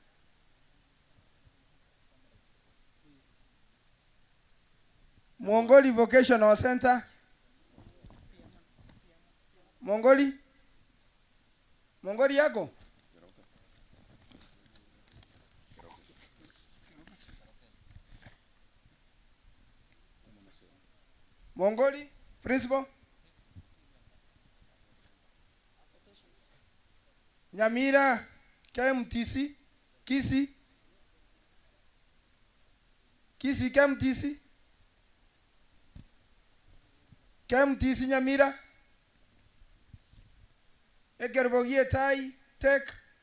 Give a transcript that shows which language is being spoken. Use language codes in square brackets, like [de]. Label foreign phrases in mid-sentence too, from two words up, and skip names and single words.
[sw] Mongoli Vocational Center. Mongoli yako? Mongoli principal. Nyamira KMTC. Kisi KMTC. KMTC Nyamira. Egerbogie Tai Tech.